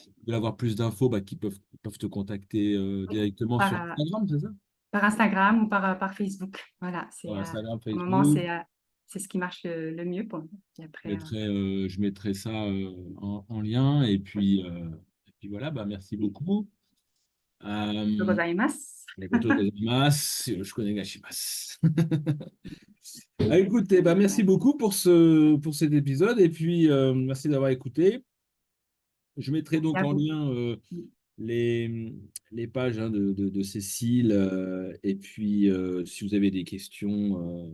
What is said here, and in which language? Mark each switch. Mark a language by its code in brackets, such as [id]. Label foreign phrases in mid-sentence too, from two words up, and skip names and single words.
[fr] qui veulent avoir plus d'infos, bah, qui peuvent te contacter Oui. directement Par, sur Instagram, c'est ça? par Instagram ou par Facebook. Voilà, Sur Instagram, au moment, Facebook. c'est ce qui marche le mieux pour nous. Et après, Je mettrai ça en lien. Et puis voilà, bah, merci beaucoup. [ja] ご [fr] Euh, [ja] ざいます。ありがとうございます. [fr] Je connais Gashimasu. Ah, écoute, bah, merci Ouais. beaucoup pour cet épisode et puis merci d'avoir écouté. Je mettrai Merci donc à en vous. lien les, les pages hein, de Cécile. Et puis, si vous avez des questions